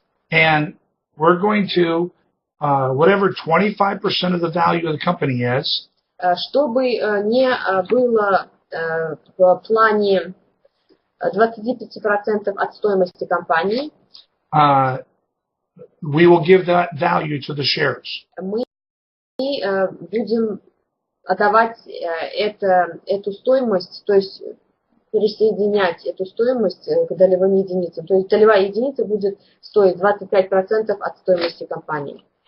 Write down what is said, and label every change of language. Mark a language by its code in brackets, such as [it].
[en] And we're going to, whatever 25% of the value of the company is, [ru] чтобы не было в плане 25% от стоимости компании, [en] we will give that value to the shares. [ru] Мы будем отдавать эту стоимость, то есть присоединять эту стоимость к долевым единицам. То есть долевая единица будет стоить 25% от стоимости компании.